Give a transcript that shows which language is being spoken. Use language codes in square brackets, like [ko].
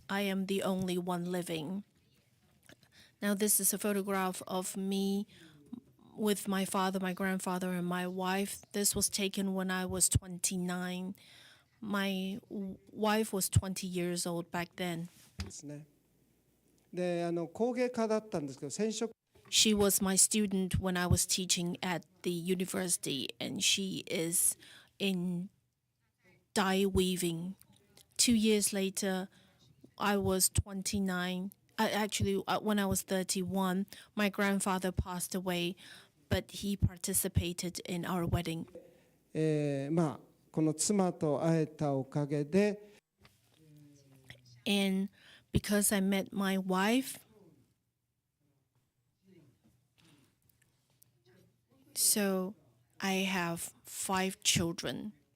[en] I am the only one living. Now this is a photograph of me with my father, my grandfather, and my wife. This was taken when I was 29. My wife was 20 years old back then. [ja] ですね。で、工芸家だったんですけど、染色 [en] She was my student when I was teaching at the university, and she is in dye weaving. 2 years later, I was 29. When I was 31, my grandfather passed away, but he participated in our wedding. [ja] まあこの妻と会えたおかげで、 [en] And because I met my wife, so I have 5 children.